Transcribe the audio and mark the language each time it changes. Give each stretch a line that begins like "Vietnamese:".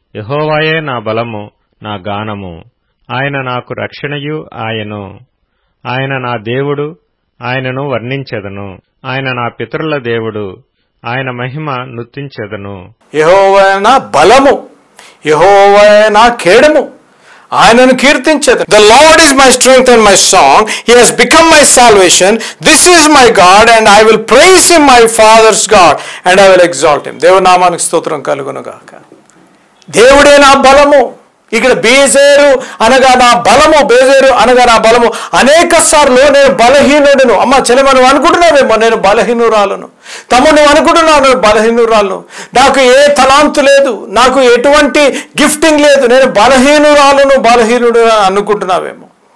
Telugu: యెహోవాయే నా బలము, నా గానము. ఆయన నాకు రక్షణయు ఆయను. ఆయన నా దేవుడు, ఆయనను వర్ణించెదను. ఆయన నా పితరుల దేవుడు, ఆయన మహిమ నృత్యించెదను. యెహోవా నా బలము, యెహోవా నా కేడము, ఆయనను కీర్తించెదను.
English: The Lord is my strength and my song. He has become my salvation. This is my God and I will praise him, my father's God, and I will exalt him.
Telugu: దేవుని నామానికి స్తోత్రం కలుగును గాక. దేవుడే నా బలము. ఇక్కడ బేజేరు అనగా నా బలము, బేజేరు అనగా నా బలము. అనేక సార్లు నేను బలహీనుడును. అమ్మ చెల్లెమ్మ, నువ్వు అనుకుంటున్నావేమో నేను బలహీనురాలను. తమ్ముడు, నువ్వు అనుకుంటున్నావు నేను బలహీనురాలను, నాకు ఏ తలాంతు లేదు, నాకు ఎటువంటి గిఫ్టింగ్ లేదు, నేను బలహీనుడు అనుకుంటున్నావేమో.